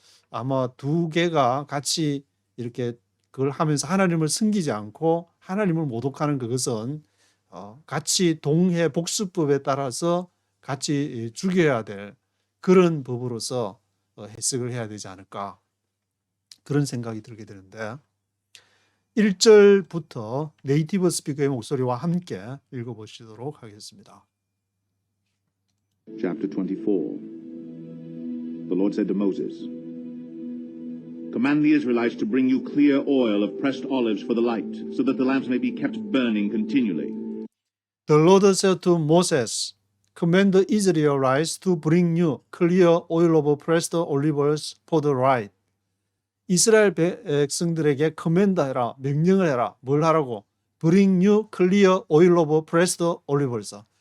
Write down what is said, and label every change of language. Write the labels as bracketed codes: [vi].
[ko] 아마 두 개가 같이 이렇게 그걸 하면서 하나님을 섬기지 않고 하나님을 모독하는 그것은 같이 동해 복수법에 따라서 같이 죽여야 될 그런 법으로서 해석을 해야 되지 않을까, 그런 생각이 들게 되는데, 1절부터 네이티브 스피커의 목소리와 함께 읽어보시도록 하겠습니다. [en] Chapter 24. The Lord said to Moses, Command the Israelites to bring you clear oil of pressed olives for the light, so that the lamps may be kept burning continually. The Lord said to Moses, Command the Israelites to bring you clear oil of pressed olives for the light. [ko] 이스라엘 백성들에게 커맨드해라, 명령을 해라. 뭘 하라고? [en] Bring you clear oil of pressed olives.